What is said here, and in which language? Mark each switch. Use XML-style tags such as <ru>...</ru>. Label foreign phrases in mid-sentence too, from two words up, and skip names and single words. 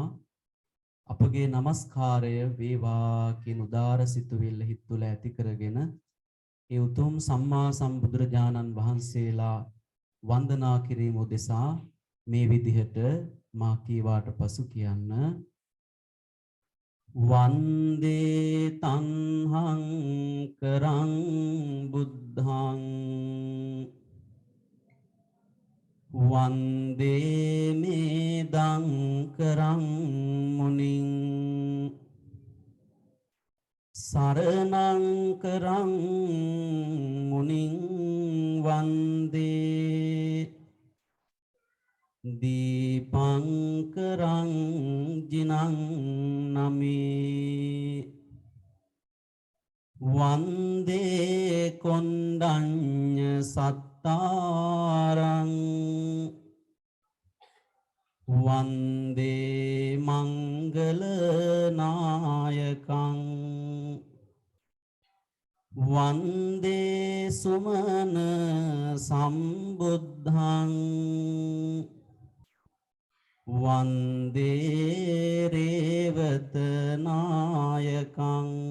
<si>අපගේ නමස්කාරය වේවා කියන උදාර සිතුවිල්ල හිත තුළ ඇති කරගෙන ඒ උතුම් සම්මා සම්බුදුරජාණන් වහන්සේලා වන්දනා කිරීම උදෙසා මේ විදිහට මා කීවාට පසු කියන්න</si> <pi>වන්දේ තංහං කරං බුද්ධං වන්දේ මේදං කරං මුනිං සරණං කරං මුනිං වන්දේ දීපංකරං ජිනං නමේ වන්දේ කොණ්ඩඤ්ඤ සත්තාරං වන්දේ මංගල නායකං වන්දේ සුමන සම්බුද්ධං වන්දේ රේවත නායකං</pi>